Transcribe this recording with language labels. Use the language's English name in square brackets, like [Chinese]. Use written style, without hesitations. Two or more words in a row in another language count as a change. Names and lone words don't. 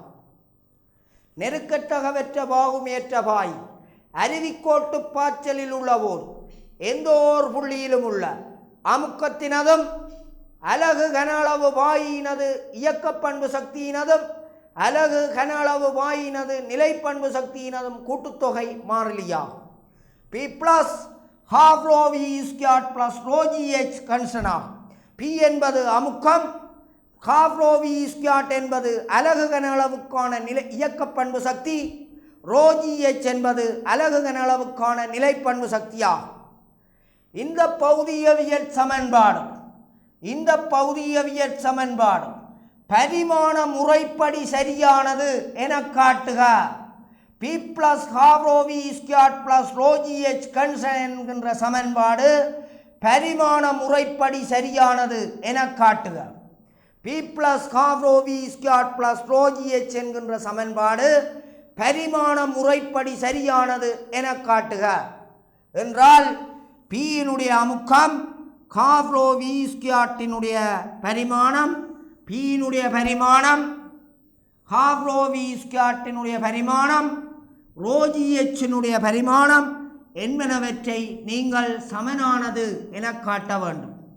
[Tamil] நெருக்கத்தகவற்ற பாகுமையற்ற பாய் அருவிக்கோட்டு பாய்ச்சலில் உள்ள போது எந்த ஒரு புள்ளியிலும் உள்ள அமுக்கத்தினதும் அலகு கன அளவு பாயினது இயக்கப்பண்பு சக்தியினதும் அலகு கன அளவு பாயினது நிலைப்பண்பு சக்தியினதும் கூட்டுத்தொகை மாறிலியாகும். [English] p plus half rho v squared plus rho gh constant ஆகும். [Tamil] பி என்பது அமுக்கம், [English] half rho v squared [Tamil] என்பது அலகு கன அளவுக்கான இயக்கப்பண்பு சக்தி, [English] rho gh [Tamil] என்பது அலகு கன அளவுக்கான நிலைப்பண்பு சக்தியாகும். இந்த பகுதியவியற் சமன்பாடு பரிமாண முறைப்படி சரியானது என காட்டுக. [English] p plus half rho v squared plus rho gh constant [Tamil] என்கின்ற சமன்பாடு பரிமாண முறைப்படி சரியானது என காட்டுக. [English] p plus half rho v squared plus rho gh [Tamil] என்கின்ற சமன்பாடு பரிமாண முறைப்படி சரியானது என காட்டுக என்றால் பியினுடைய அமுக்கம் [English] half rho v squared [Tamil] பரிமாணம், பியினுடைய பரிமாணம் [English] half rho v squared [Tamil] பரிமாணம், [English] rho gh [Tamil] பரிமாணம் என்பனவற்றை நீங்கள் சமனானது என காட்ட வேண்டும்.